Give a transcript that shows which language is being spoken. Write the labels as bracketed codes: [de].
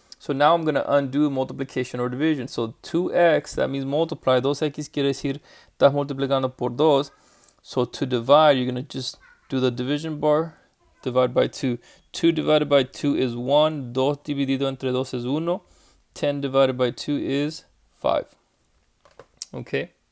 [en] So now I'm going to undo multiplication or division. So 2x, that means multiply. [es] 2x quiere decir, estás multiplicando por 2. [en] So to divide, you're going to just do the division bar, divide by 2. 2 divided by 2 is 1. [es] 2 dividido entre 2 es 1. [en] 10 divided by 2 is 5. Okay.